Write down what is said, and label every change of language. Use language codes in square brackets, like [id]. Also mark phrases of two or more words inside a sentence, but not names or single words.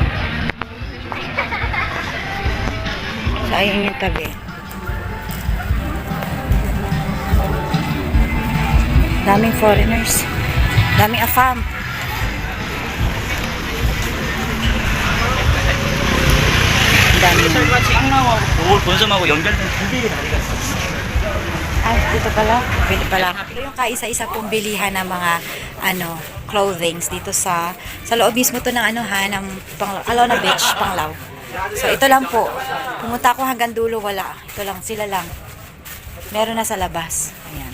[tl] So, ayun yung tabi. Daming foreigners. Daming afam. Dami. [ko] 올 본섬하고 연결된 두 개의 다리가 있어. [tl] Ay, dito pala. Pili pala ako. Ito yung kaisa-isa pong bilihan ng mga clothings dito sa loob mismo to ng ng Alona Beach, Panglao. So ito lang po. Pumunta ako hanggang dulo, wala. Ito lang, sila lang. Meron na sa labas. Ayan.